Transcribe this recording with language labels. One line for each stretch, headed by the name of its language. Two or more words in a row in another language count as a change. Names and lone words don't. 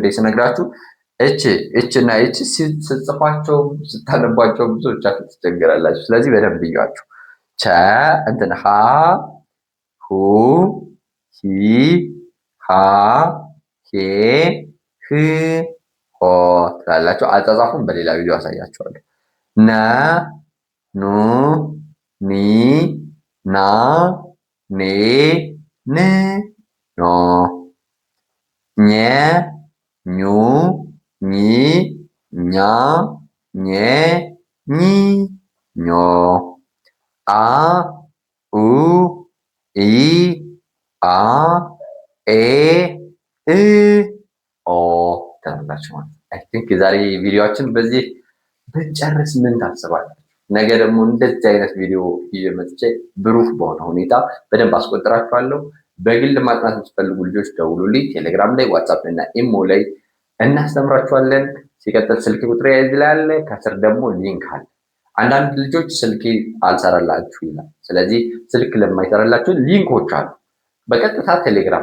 Amharic: ስነግራችሁ እች እና እች ስትጽፏቸው ስታነቧቸው ብዙዎቻችሁ ትቸገራላችሁ። ስለዚህ በደንብ እያችሁ ቸ እንትን ሀ ሁ ሂ ሃ ሄ ህ ሆ ትላላችሁ። አጻጻፉን በሌላ ቪዲዮ አሳያችኋለሁ። ነ ኑ ኒ ና ኔ ን ኖ ኘ ኙ ኚ ኛ ኘ ኚ ኞ አ ኡ ኢ አ ኤ እ ኦ ተላላችሁ ማለት
English: I think
Amharic: የዛሬ ቪዲዮአችን በዚህ ብንጨርስ ምን ታስባላችሁ? ነገ ደግሞ እንደዚህ አይነት ቪዲዮ ይዤ መጥቼ ብሩህ በሆነ ሁኔታ በደንብ አስቆጥራችኋለሁ። በግል ማጥናት የምትፈልጉ ልጆች ደውሉልኝ። ቴሌግራም ላይ፣ ዋትስአፕ እና ኢሞ ላይ እናስተምራችኋለን። ሲቀጥል ስልክ ቁጥር እዚህ ላይ አለ፣ ከስር ደግሞ ሊንክ አለ። አንዳንድ ልጆች ስልክ አልሰራላችሁ ይላል። ስለዚህ ስልክ ለማይሰራላችሁ ሊንኮች አሉ። በቀጥታ ቴሌግራም